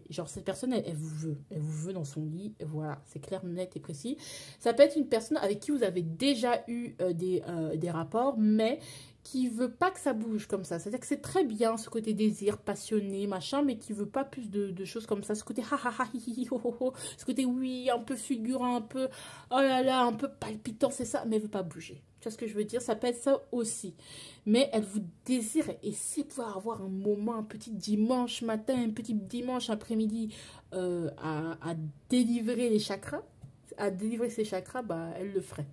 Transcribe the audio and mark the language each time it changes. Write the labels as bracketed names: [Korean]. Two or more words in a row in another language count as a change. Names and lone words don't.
[French] Genre cette personne, elle vous veut. Elle vous veut dans son lit. Voilà, c'est clair, net et précis. Ça peut être une personne avec qui vous avez déjà eu des rapports, mais qui veut pas que ça bouge comme ça. C'est-à-dire que c'est très bien ce côté désir, passionné, machin, mais qui veut pas plus de choses comme ça. Ce côté ha ha ha hi hi ho ho ho, ce côté oui, un peu fulgurant, un peu oh là là, un peu palpitant, c'est ça, mais elle veut pas bouger. Tu vois ce que je veux dire? Ça peut être ça aussi. Mais elle vous désire et c'est pouvoir avoir un moment, un petit dimanche matin, un petit dimanche après-midi à délivrer les chakras, à délivrer ses chakras, bah, elle le ferait.